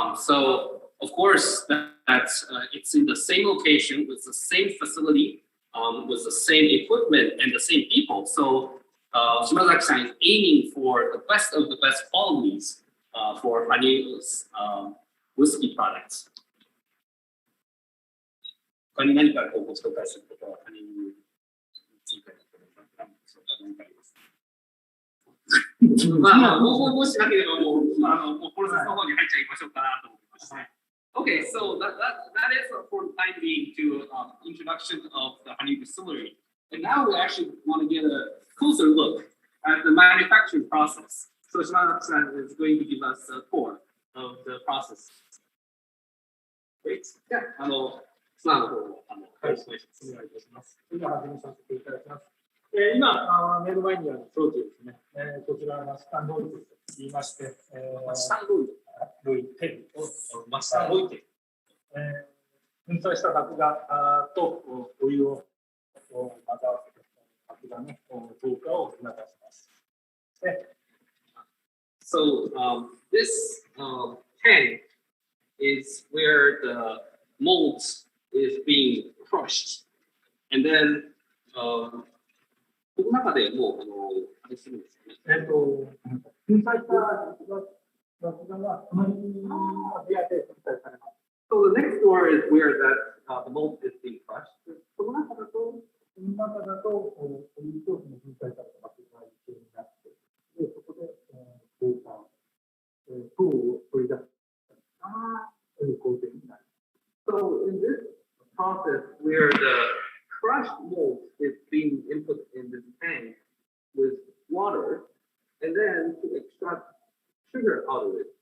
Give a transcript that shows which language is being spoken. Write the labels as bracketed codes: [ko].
[en] So of course that's it's in the same location with the same facility, with the same equipment and the same people. So Shimazaki-san is aiming for the best of the best qualities for Haneu's whiskey products. [ja] 他に何かご紹介することはHaneuについて何でしょうか。何かありますか。もしなければもうプロセスの方に入っちゃいましょうかなと思います。 [en] Okay, so that is for the time being to introduction of the Haneu distillery. And now we actually want to get a closer look at the manufacturing process. So Shimazaki-san is going to give us a tour of the process. Great. [ja] じゃあ、ツアーの方をお願いいたします。今始めさせていただきます。今、目の前にある装置ですね。こちらはマスタンロイテと言いまして、マスタンロイテマスタンロイテ。粉砕した麦芽とお湯を混ぜ合わせて麦芽の糖化を促します。 [en] So this tank is where the malt is being crushed, and then [ja] この中でもうあれするんですよね。粉砕した麦芽がこの部屋で粉砕されます。 [en] So the next door is where that the malt is being crushed. [ja] この中だとお湯と粉砕された麦芽が一緒になって、でそこで糖を取り出すという工程になります。 [en] So in this process where the crushed malt is being input in this tank with water, and then to extract sugar out of it.